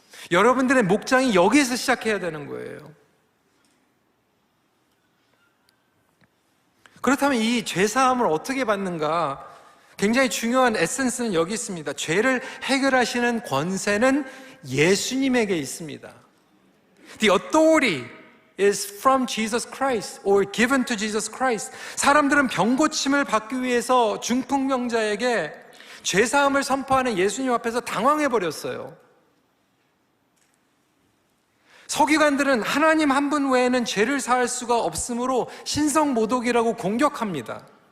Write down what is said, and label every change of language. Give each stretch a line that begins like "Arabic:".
Korean: 여러분들의 목장이 여기에서 시작해야 되는 거예요. 그렇다면 이 죄사함을 어떻게 받는가? 굉장히 중요한 에센스는 여기 있습니다. 죄를 해결하시는 권세는 예수님에게 있습니다.
English: The authority is from Jesus Christ or given to Jesus Christ.
Korean: 사람들은 병고침을 받기 위해서 중풍병자에게 죄사함을 선포하는 예수님 앞에서 당황해버렸어요. 서기관들은 하나님 한 분 외에는 죄를 사할 수가 없으므로 신성모독이라고 공격합니다.